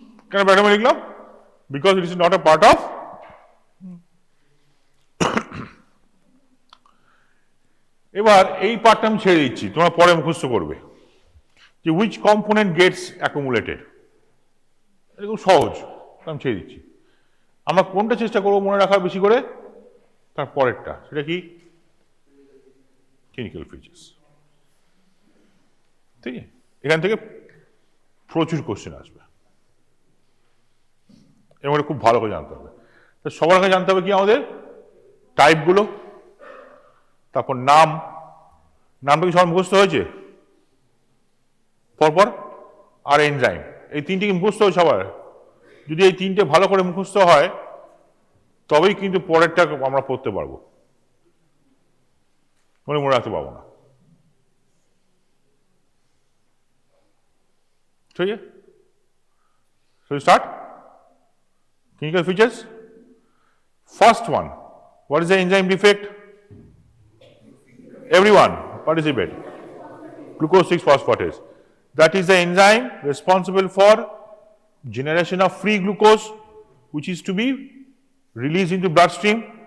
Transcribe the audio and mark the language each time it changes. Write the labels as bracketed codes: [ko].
[bn] কেন ব্র্যাকেটে মনে লিখলাম? [en] Because it is not a part of [bn] এবার এই পার্টটা আমি ছেড়ে দিচ্ছি, তোমরা পরে মুখস্থ করবে যে [en] which component gets accumulated. [bn] এটা খুব সহজ, আমি ছেড়ে দিচ্ছি। আমরা কোনটা চেষ্টা করবো মনে রাখার বেশি করে? তার পরেরটা, সেটা কি? Clinical features. ঠিক আছে, এখান থেকে প্রচুর কোশ্চেন আসবে, এর মধ্যে খুব ভালো করে জানতে হবে। তো সবার আগে জানতে হবে কি আমাদের? টাইপগুলো, তারপর নামটা কি সবার মুখস্থ হয়েছে? পরপর আর এনজাইম, এই তিনটে কি মুখস্থ হয় সবার? যদি এই তিনটে ভালো করে মুখস্থ হয় তবেই কিন্তু পরেরটা আমরা পড়তে পারবো, মনে রাখতে পারবো না। ঠিক আছে। [en] So we start. Clinical features. First one, what is the enzyme defect? Everyone participate. Glucose 6-phosphatase. That is the enzyme responsible for generation of free glucose, which is to be released into bloodstream.